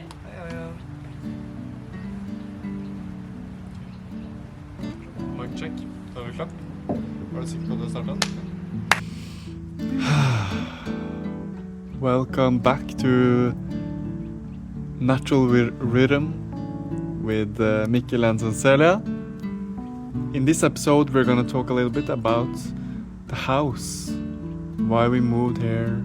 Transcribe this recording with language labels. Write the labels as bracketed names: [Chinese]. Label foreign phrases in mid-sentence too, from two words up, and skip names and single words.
[Norwegian] Ja. [English] Mic check. [Norwegian] Er du klar? Er du sikker på at du startet? [English] Welcome back to Natural Rhythm with Mikkel and Celia. In this episode we're going to talk a little bit about the house, why we moved here.